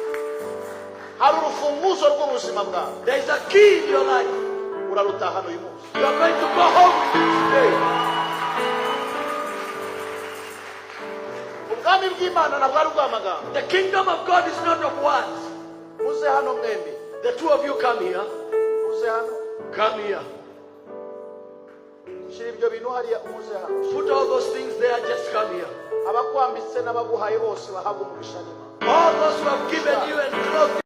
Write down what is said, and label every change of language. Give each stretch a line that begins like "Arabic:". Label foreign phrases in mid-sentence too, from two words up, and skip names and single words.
English: There is a key in your life. You are going to go home with it today.
Kinyarwanda: Ubwami bw'Imana ntabwo ari ubw'amagambo.
English: The kingdom of God is not of words.
Kinyarwanda: Muze hano mwembi.
English: The two of you come here.
Kinyarwanda: Muze hano.
English: Come here.
Kinyarwanda: Shira ibyo bintu hariya muze hano.
English: Put all those things there, just come here.
Kinyarwanda: Abakwambitse n'abaguhaye bose bahabwa umugisha n'Imana.
English: All those who have given you and clothed